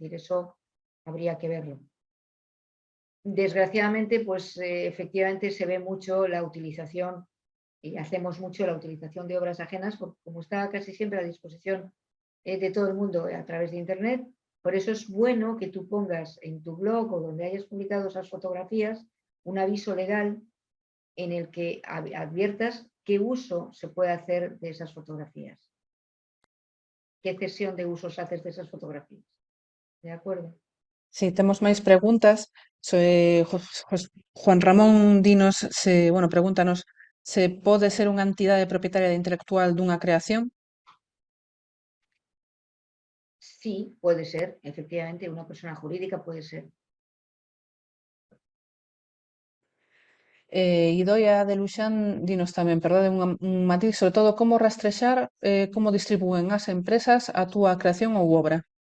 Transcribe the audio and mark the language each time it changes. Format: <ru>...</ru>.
<es>Es decir, eso habría que verlo. Desgraciadamente, pues efectivamente se ve mucho la utilización, y hacemos mucho la utilización de obras ajenas, porque como está casi siempre a disposición de todo el mundo a través de Internet, por eso es bueno que tú pongas en tu blog o donde hayas publicado esas fotografías un aviso legal en el que adviertas qué uso se puede hacer de esas fotografías, qué cesión de usos haces de esas fotografías. ¿De acuerdo?</es> <gl>Si temos máis preguntas, Juan Ramón dinos, pregúntanos se pode ser unha entidade propietaria intelectual dunha creación.</gl> <es>Sí, puede ser, efectivamente, una persona jurídica puede ser.</es> <gl>Idoia de Luxán dinos tamén, perdón, un matiz, sobre todo como rastrexar, como distribúen as empresas a túa creación ou obra.</gl>